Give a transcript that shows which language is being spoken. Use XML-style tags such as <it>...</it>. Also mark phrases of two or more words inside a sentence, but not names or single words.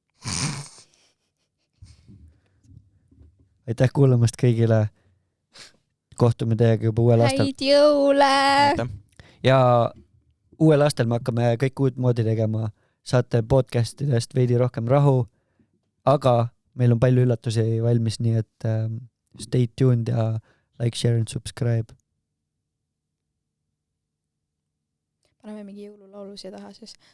<et>Aitäh kuulamast kõigile. Kohtume teiega juba uuel aastal. Häid jõule! Ja uuel aastal me hakkame kõik uut moodi tegema. Saate podcastidest veidi rohkem rahu, aga meil on palju üllatusi valmis, nii et</et> <en>stay tuned</en> <et>ja</et> <en>like, share and subscribe.</en> <et>Paneme mingi jõululaulu siia taha siis.</et>